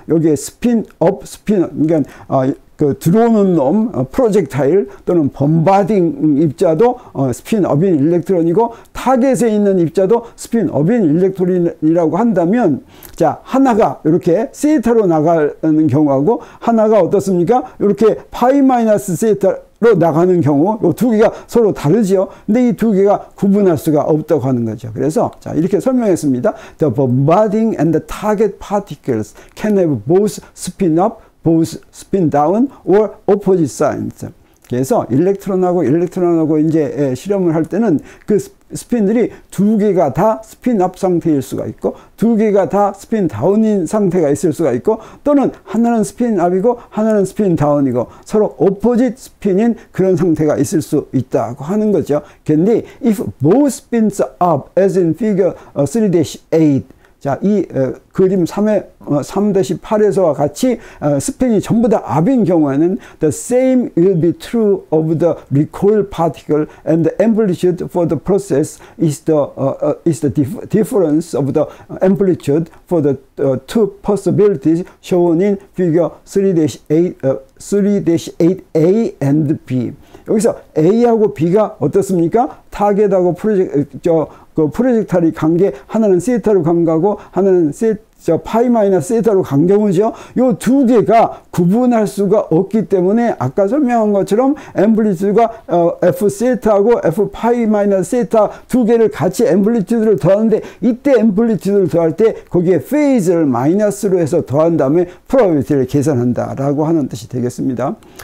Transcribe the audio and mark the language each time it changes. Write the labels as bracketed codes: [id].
[ko] 여기에 그러니까 그 들어오는 놈, 프로젝타일 또는 범바딩 입자도 스핀 업인 일렉트론이고, 타겟에 있는 입자도 스핀 업인 일렉트론이라고 한다면, 자, 하나가 이렇게 세타로 나가는 경우하고 하나가 어떻습니까? 이렇게 파이 마이너스 세타로 나가는 경우, 이 두 개가 서로 다르죠. 근데 이 두 개가 구분할 수가 없다고 하는 거죠. 그래서 자, 이렇게 설명했습니다. [en] The bombarding and the target particles can have both spin up, both spin down or opposite signs. [ko] 그래서 일렉트론하고 이제 실험을 할 때는 그 스핀들이 두 개가 다 스핀 업 상태일 수가 있고, 두 개가 다 스핀 다운인 상태가 있을 수가 있고, 또는 하나는 스핀 업이고 하나는 스핀 다운이고 서로 오포짓 스핀인 그런 상태가 있을 수 있다고 하는 거죠. 근데 [en] if both spins up as in figure 3-8, [ko] 자, 이 그림 3-8에서와 같이 스핀이 전부 다 압인 경우에는 [en] the same will be true of the recoil particle and the amplitude for the process is the difference of the amplitude for the two possibilities shown in figure 3-8A and B. [ko] 여기서 A하고 B가 어떻습니까? 타겟하고 프로젝타일이 관계, 하나는 세타로 간다고 하나는 파이 마이너스 세타로 간 경우죠. 요 두 개가 구분할 수가 없기 때문에 아까 설명한 것처럼 앰플리튜드가 F 세타하고 F 파이 마이너스 세타 두 개를 같이 앰플리튜드를 더하는데 이때 앰플리튜드를 더할 때 거기에 페이즈를 마이너스로 해서 더한 다음에 프로바빌티를 계산한다라고 하는 뜻이 되겠습니다.